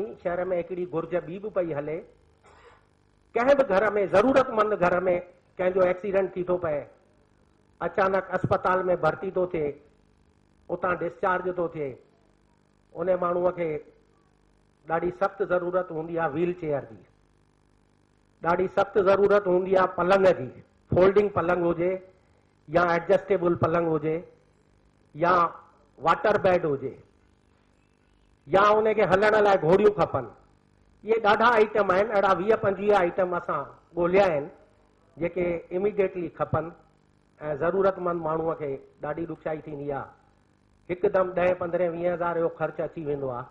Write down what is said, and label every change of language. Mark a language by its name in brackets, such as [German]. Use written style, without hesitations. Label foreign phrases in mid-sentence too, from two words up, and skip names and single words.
[Sindhi] शहर में हिकिड़ी घुर्ज ॿी बि पई हले, कंहिं बि घर में, ज़रूरतमंद घर में कंहिंजो एक्सीडेंट थी थो पए, अचानक अस्पताल में भर्ती थो थिए, उतां डिस्चार्ज थो थिए, उन माण्हूअ खे ॾाढी सख़्त ज़रूरत हूंदी आहे [English] wheel chair [Sindhi] जी, ॾाढी सख़्त ज़रूरत हूंदी आहे पलंग जी, फोल्डिंग पलंग हुजे या एडजस्टेबल पलंग हुजे या [English] water bed [Sindhi] हुजे या उनखे हलण लाइ घोड़ियूं खपनि। इहे ॾाढा आइटम आहिनि, अहिड़ा 20-25 आइटम असां ॻोल्हिया आहिनि जेके इमीडिएटली खपनि ऐं ज़रूरतमंद माण्हूअ खे ॾाढी ॾुखियाई थींदी आहे, हिकदमि 10-15-20 हज़ार जो ख़र्च अची वेंदो आहे।